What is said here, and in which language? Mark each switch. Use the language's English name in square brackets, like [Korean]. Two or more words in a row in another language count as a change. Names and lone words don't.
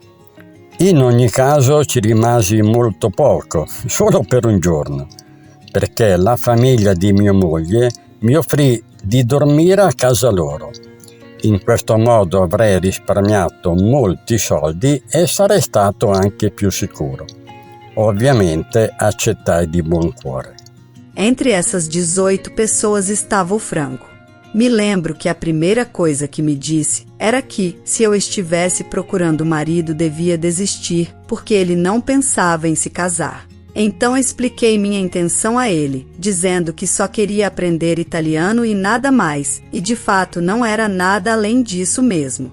[Italian] In ogni caso ci rimasi molto poco, solo per un giorno, perché la famiglia di mia moglie mi offrì di dormire a casa loro. In questo modo avrei risparmiato molti soldi e sarei stato anche più sicuro. Ovviamente accettai di buon cuore. [Portuguese] Entre essas 18 pessoas estava o Franco. Me lembro que a primeira coisa que me disse era que, se eu estivesse procurando marido, devia desistir, porque ele não pensava em se casar. Então expliquei minha intenção a ele, dizendo que só queria aprender italiano e nada mais, e de fato não era nada além disso mesmo.